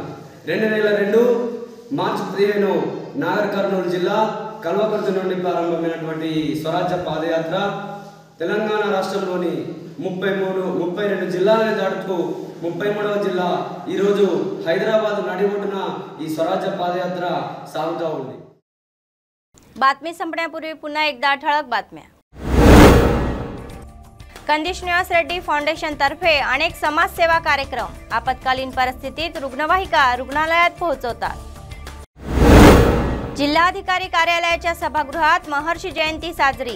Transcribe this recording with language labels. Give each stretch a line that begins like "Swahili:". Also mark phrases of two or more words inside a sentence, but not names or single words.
Telugu: 2002 మార్చి 15 నాగర్ కర్నూలు జిల్లా కల్వకుర్తి నుండి ప్రారంభమైనటువంటి స్వరాజ్య పాదయాత్ర తెలంగాణ రాష్ట్రంలోని 32 జిల్లాలను దాటుతూ 33వ జిల్లా ఈరోజు హైదరాబాద్ నడిబొడ్డున ఈ స్వరాజ్య పాదయాత్ర సాగుతూ ఉంది.
Marathi: बातमी संपण्यापूर्वी पुन्हा एकदा ठळक बातम्या. कंदी श्रीनिवास रेड्डी फाउंडेशन तर्फे अनेक समाजसेवा कार्यक्रम. आपत्कालीन परिस्थितीत रुग्णवाहिका रुग्णालयात पोहोचवतात. जिल्हाधिकारी कार्यालयाच्या सभागृहात महर्षी जयंती साजरी.